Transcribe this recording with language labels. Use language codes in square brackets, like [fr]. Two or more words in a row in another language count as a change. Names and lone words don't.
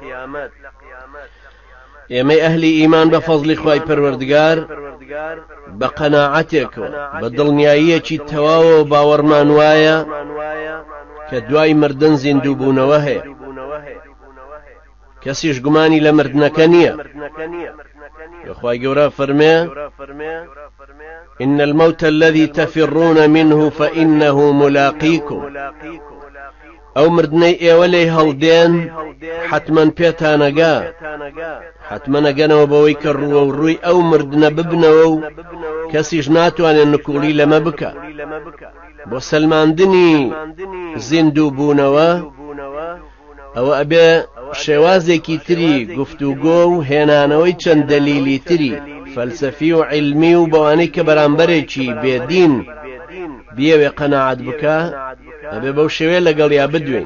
[ckb] ئێمەی ئەهلی ئیمان بە فەزلی خوای پەروەردگار بە قەناعەتێکەوە بە دڵنیاییەکی تەواوە و باوەڕمان وایە کە دوای مردن زیندوو بوونەوە هەیە. کەسیش گومانی لە مردنەکە نییە. خوای گەورە فەرمێ: [ar] إن الموت الذي تفرون منه فإنه ملاقيكم. [ckb] ئەو مردنەی ئێوە لێی هەڵدێن حتمەن پێتانەگا، حتمەنەگەنەوە بەوەی کە ڕووە و ڕووی ئەو مردنە ببنەوە و کەسیش ناتوانێت نکوڵی لەمە بکە. بۆ سەلماندنی زیندوو بوونەوە ئەوە ئەبێ شێوازێکی تری گفتوگۆ و هێنانەوەی چەند دەلیلی تری فەلسەفی و عیلمی و بەوانەی کە بەرامبەرێکی بێدین بیەوێ قەناعەت بکە، ئەبێ بەو شێوێ لەگەڵیا بدوێن.